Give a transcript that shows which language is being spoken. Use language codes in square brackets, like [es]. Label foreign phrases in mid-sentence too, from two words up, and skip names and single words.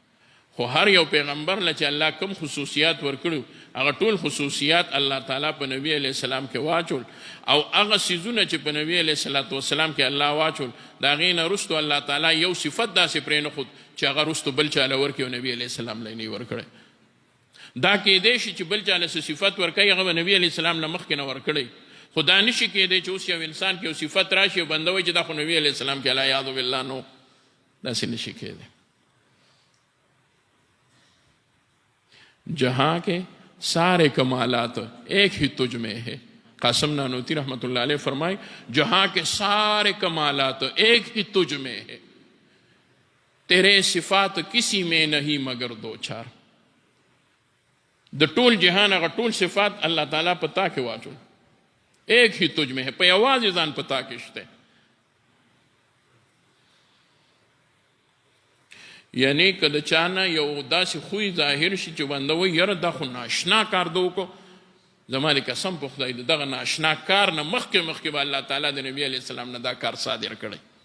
[ps] خو هر یو پیغمبر له چې الله کوم خصوصیات ورکړو هغه ټول خصوصیات الله تعالی په نبی [ar] علیه السلام [ps] کې واچول، او هغه څیزونه چې په نبی [ar] علیه السلام [ps] کې الله واچول د هغې نه وروستو الله تعالی یو صفت داسې پرېنښود چې هغه وروستو بل چا له ورکړي او نبی [ar] علیه السلام [ps] له یې نه ورکړی. دا کېدی شي چې بل چا له څه صفت ورکوي هغه به نبی [ar] علیه السلام [ps] نه مخکې نه ورکړی، خو دا نشي کېدی چې اوس یو انسان کې یو صفت راشي او بنده وایي چې دا خو نبی [ar] علیه السلام [ps] کې [ar] العیاذ بالله [ps] نو، داسې نشي کېدی. [ur] جہاں کے سارے کمالات ایک ہی تجھ میں ہے. قاسم نانوتی [ar] رحمۃ اللہ علیہ [ur] فرمائے جہاں کے سارے کمالات ایک ہی تجھ میں ہے، تیرے صفات کسی میں نہیں مگر دو چار. [ps] د ټول جهان هغه ټول صفات الله تعالی په تا کې واچول، [ur] ایک ہی تجھ میں ہے، [ps] په یوازې ځان په تا کې شته. یعنی که د چا نه یو داسې خوی ظاهر شي چې بنده وایي یاره دا خو ناشنا کار ده وکړو، زما د قسم په خدای د دغه ناشنا کار نه مخکې به الله تعالی د نبي [ar] علیه السلام [ps] نه دا کار صادر کړی.